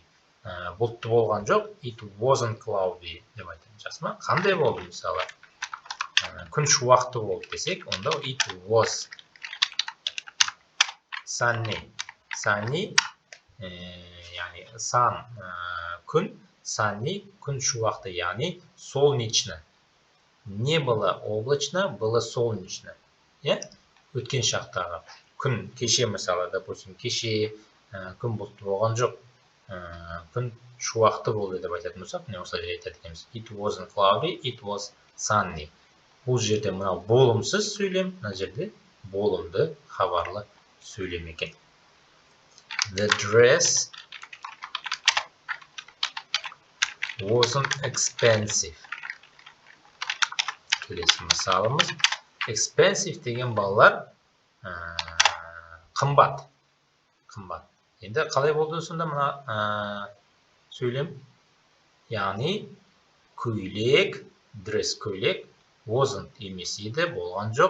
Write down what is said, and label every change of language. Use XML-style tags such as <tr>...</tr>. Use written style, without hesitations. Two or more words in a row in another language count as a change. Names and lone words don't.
<kk>Бұлтты болған жоқ,</kk> <en>it wasn't cloudy</en> <kk>деп айтамыз. Жақсы ма? Қандай болды мысалы? Күн шуақты болды десек, онда</kk> <en>it was sunny.</en> <kk>Sunny, яғни sun күн, sunny күн шуақты, яғни солнечно.</kk> <ru>Не было облачно, было солнечно.</ru> <kk>Өткен шақтағы күн, кеше мысалы, допустим, кеше күн бұлтты болған жоқ, күн шуақты болды деп айтатын болсақ, не осылай айтады екенбіз.</kk> <en>It wasn't cloudy, it was sunny.</en> <kk>Бұл жерде мынау болымсыз сөйлем, мына жерде болымды хабарлы сөйлем екен.</kk> <en>The dress wasn't expensive.</en> <kk>Келесі мысалымыз. Expensive деген балалар қымбат. Енді қалай болды сонда мына сөйлем? Яғни көйлек, dress көйлек, wasn't емес еді, болған жоқ.</kk>